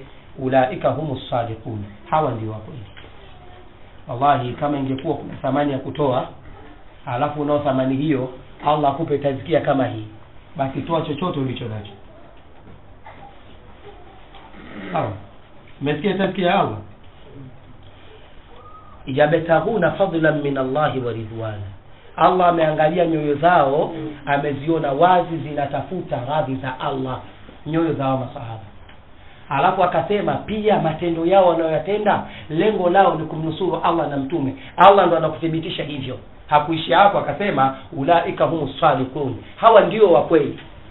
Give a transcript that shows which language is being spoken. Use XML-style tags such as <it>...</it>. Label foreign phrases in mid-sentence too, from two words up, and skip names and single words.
<ar>أولئك هم الصادقون,</ar> <sw>hawa ndio wako hivi. Wallahi kama ingekuwa kuna thamani ya kutoa, alafu unao thamani hiyo Allah akupe tazkia kama hii, basi toa chochote ulicho nacho. Sawa, umesikia tazkia Allah?</sw> <ar>يبتغون فضلا من الله ورضوانا,</ar> <sw>Allah ameangalia nyoyo zao, ameziona wazi zinatafuta radhi za Allah, nyoyo zao masahaba. Alafu akasema pia matendo yao wanayoyatenda lengo lao ni kumnusuru Allah na mtume. Allah ndo anakuthibitisha hivyo. Hakuishi hapo, akasema</sw> <ar>أولئك هم الصادقون,</ar> <sw>hawa ndio wa kweli.</sw>